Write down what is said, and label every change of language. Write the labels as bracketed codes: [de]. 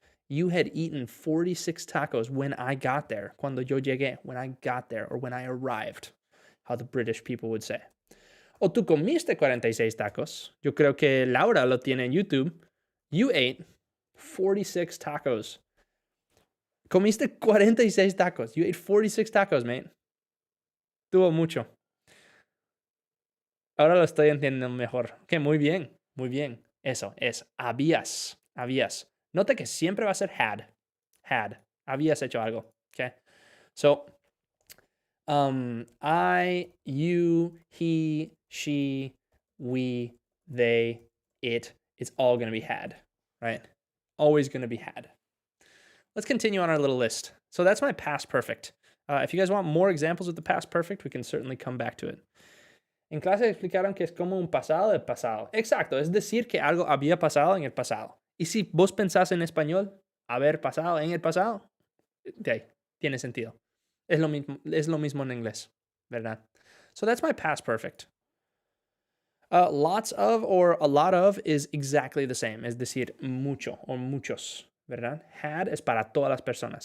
[en] You had eaten 46 tacos when I got there. [es] Cuando yo llegué. [en] When I got there or when I arrived. How the British people would say. [es] O tú comiste 46 tacos. Yo creo que Laura lo tiene en YouTube. [en] You ate 46 tacos. [es] Comiste 46 tacos. [en] You ate 46 tacos, mate. [es] Tuvo mucho. Ahora lo estoy entendiendo mejor. Ok, muy bien. Muy bien. Eso es habías. Habías. Nota que siempre va a ser had. Had. Habías hecho algo. Okay. [en] So, I, you, he, she, we, they, it. It's all going to be had, right? Always going to be had. Let's continue on our little list. So that's my past perfect. If you guys want more examples of the past perfect, we can certainly come back to it. [es] En clase explicaron que es como un pasado del pasado. Exacto, es decir que algo había pasado en el pasado. Y si vos pensás en español, haber pasado en el pasado, de ahí, tiene sentido. Es lo mismo en inglés, ¿verdad? [en] So that's my past perfect. Lots of or a lot of is exactly the same. [es] Es decir, mucho o muchos, ¿verdad? Had es para todas las personas.